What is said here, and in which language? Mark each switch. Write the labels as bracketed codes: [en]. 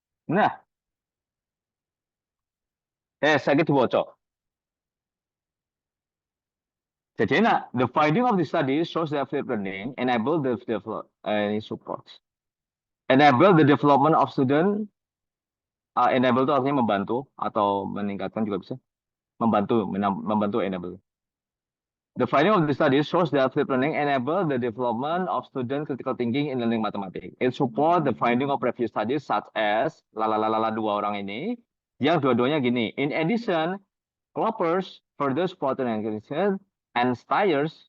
[id] Nah, saya gitu bocor. Jadi enak. [en] The finding of the study shows that flipped learning enable the supports. Enable the development of student. [id] Enable itu artinya membantu atau meningkatkan juga bisa. Membantu enable. [en] The finding of the study shows that flipped learning enable the development of student critical thinking in learning mathematics. It support the finding of previous studies such as [id] dua orang ini yang dua-duanya gini. [en] In addition, Cloppers further support and Stiers.